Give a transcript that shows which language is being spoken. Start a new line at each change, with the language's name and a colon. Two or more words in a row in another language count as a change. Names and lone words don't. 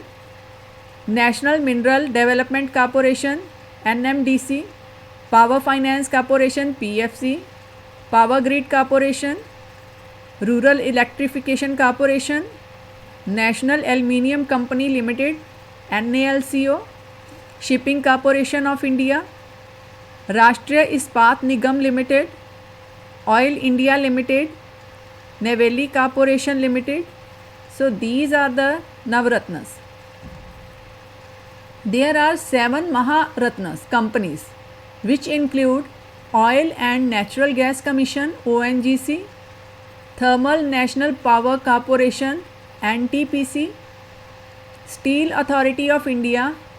English: National Mineral Development Corporation NMDC, Power Finance Corporation PFC, Power Grid Corporation, Rural Electrification Corporation, National Aluminium Company Limited NALCO, Shipping Corporation of India, Rashtriya Ispat Nigam Limited, Oil India Limited, Neyveli Corporation Limited. So these are the Navratnas. There are 7 Maharatnas companies which include Oil and Natural Gas Commission ONGC, Thermal National Power Corporation NTPC, Steel Authority of India